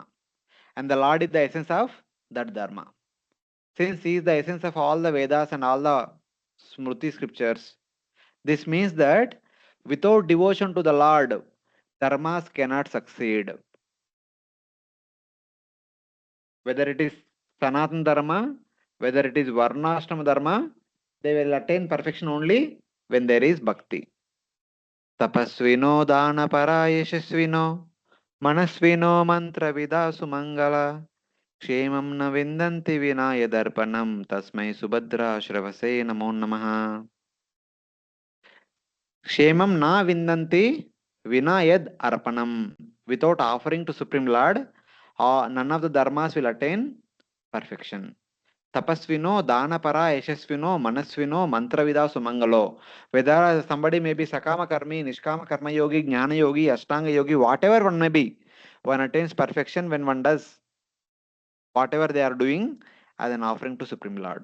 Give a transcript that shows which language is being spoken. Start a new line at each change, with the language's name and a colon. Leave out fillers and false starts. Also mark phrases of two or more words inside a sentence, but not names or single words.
English: And the Lord is the essence of that Dharma. Since he is the essence of all the Vedas and all the Smriti scriptures, this means that without devotion to the Lord, dharmas cannot succeed. Whether it is Sanatana Dharma, whether it is Varnasrama Dharma, they will attain perfection only when there is bhakti.
Sanskrit: Tapasvino dana parayashasvino manasvino mantra vida sumangala క్షేమం న విందంతి వినాయ దర్పణం తస్మై సుభద్రా శ్రవసే నమో నమః. క్షేమం నా విందంతి vinayad arpanam.
English: Without offering to Supreme Lord, none of the dharmas will attain perfection.
Sanskrit: Tapasvino, Danapara, Yashasvino, Manasvino, Mantravida Sumangalo.
English: Whether somebody may be
Sanskrit: Sakama Karmi, Nishkama Karma Yogi, Jnana Yogi, Ashtanga Yogi,
English: whatever one may be, one attains perfection when one does whatever they are doing as an offering to Supreme Lord.